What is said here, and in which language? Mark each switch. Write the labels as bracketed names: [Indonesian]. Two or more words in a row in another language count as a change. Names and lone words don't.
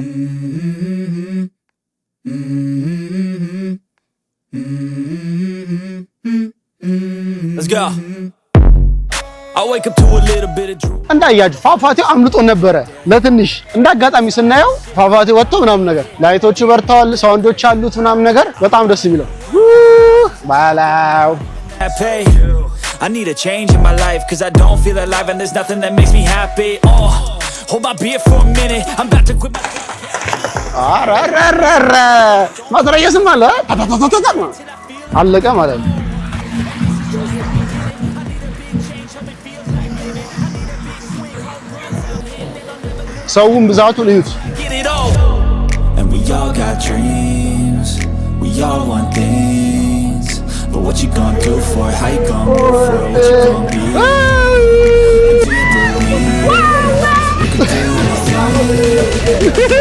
[Amharic] እንዳያችሁ ፏፏቴው አምልጦ ነበረ ለትንሽ። እንዳጋጣሚ ስናየው ፏፏቴው ወጥቶ ምናምን ነገር ላይቶቹ በርተዋል፣ ሳውንዶች አሉት ምናምን ነገር በጣም ደስ የሚለው ባላው [English] I need a change in my life cause I don't feel alive and there's nothing that makes me happy. Oh, hold my beer for a minute. I'm about to quit my [Amharic] ማትረየስም አለ አለቀ ማለት ነው። ሰውም ብዛቱን እዩት። [English] And we all got dreams. We all want things. But what you gonna do for it? How you gonna move for it? What you gonna be? And do you believe you can do anything?